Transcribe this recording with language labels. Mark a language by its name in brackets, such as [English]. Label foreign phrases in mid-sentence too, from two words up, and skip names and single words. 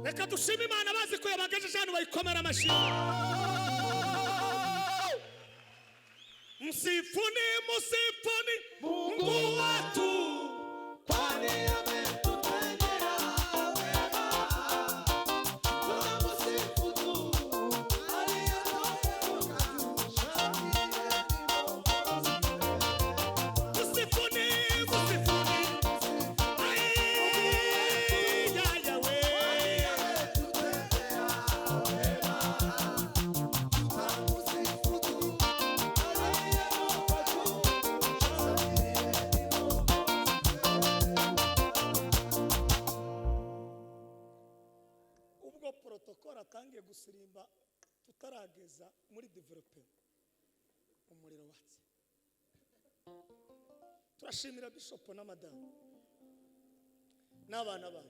[Kinyarwanda] dushima Imana bazi ko yabagejeje hano bayikomera amashyi. [Swahili] Msifuni Mungu wetu kwani ametutendea wema. Tunamsifu tu aliyetoka juu. Msifuni ai ya Yahweh Ametutendea wema. Tunamsifu tu aliyetoka juu. [Kinyarwanda] ubwo protocol atangiye gusirimba tutarageza muri development umuriro watse. Turashimira bishop na madame n'abana banyu.